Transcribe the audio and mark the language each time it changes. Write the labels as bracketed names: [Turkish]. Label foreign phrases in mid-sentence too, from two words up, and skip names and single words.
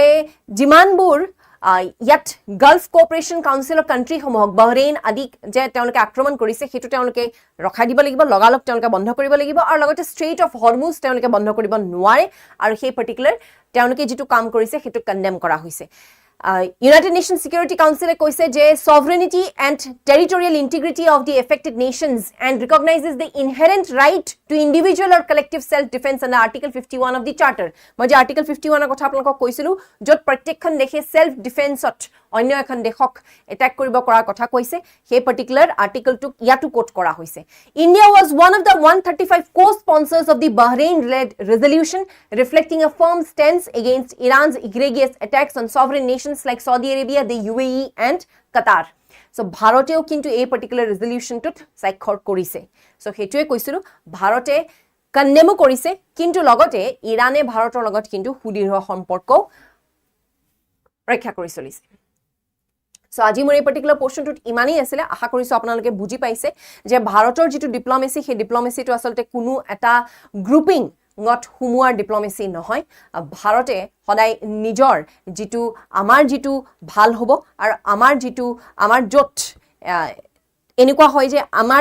[Assamese] যিমানবোৰ ইয়াত গালফ কোঅপাৰেশন কাউন্সিলৰ কান্ট্ৰি সমূহক বাহৰেইন আদি যে তেওঁলোকে আক্ৰমণ কৰিছে হেতু তেওঁলোকে ৰখাই দিব লাগিব লগালক তেওঁলোকে বন্ধ কৰিব লাগিব আৰু লগতে ষ্ট্ৰেইট অফ হৰমুজ তেওঁলোকে বন্ধ কৰিব নোৱাৰে আৰু সেই পাৰ্টিকুলাৰ তেওঁলোকে যেটো কাম কৰিছে হেতু কন্ডেম কৰা হৈছে United Nations Security Council কৈছে যে [English] sovereignty and territorial integrity of the affected nations and recognizes the inherent right to individual or collective self-defense under Article 51 of the Charter. [Assamese] মই যে Article 51 ৰ কথা আপোনালোকক কৈছিলো যত প্ৰত্যেকখন দেশে self defenseত অন্য এখন দেশক এটাক কৰিব কৰাৰ কথা কৈছে সেই পাৰ্টিকুলাৰ আৰ্টিকলটো ইয়াতো কোট কৰা হৈছে [English] India was one of the 135 co-sponsors of the Bahrain-led resolution reflecting a firm stance against Iran's egregious attacks on sovereign nations like Saudi Arabia, the UAE and Qatar. [Assamese] So ভাৰতেও কিন্তু এই পাৰ্টিকুলাৰ ৰেজলিউশনটোত স্বাক্ষৰ কৰিছে সো হেতুৱে কৈছিলো ভাৰতে কন্ডেমো কৰিছে কিন্তু লগতে ইৰানে ভাৰতৰ লগত কিন্তু সুদৃঢ় সম্পৰ্ক ৰক্ষা কৰি চলিছে সো আজি মোৰ এই পাৰ্টিকুলাৰ পোৰ্শনটোত ইমানেই আছিলে আশা কৰিছো আপোনালোকে বুজি পাইছে যে ভাৰতৰ যেটো ডিপ্লোমেসি সেই ডিপ্লোমেসিটো আসলতে কোনো এটা গ্ৰুপিং not হুমুৱাৰ ডিপ্লোমেসি নহয় ভাৰতে সদায় নিজৰ যেটো আমাৰ যেটো ভাল হ'ব আৰু আমাৰ যত এনেকুৱা হয় যে আমাৰ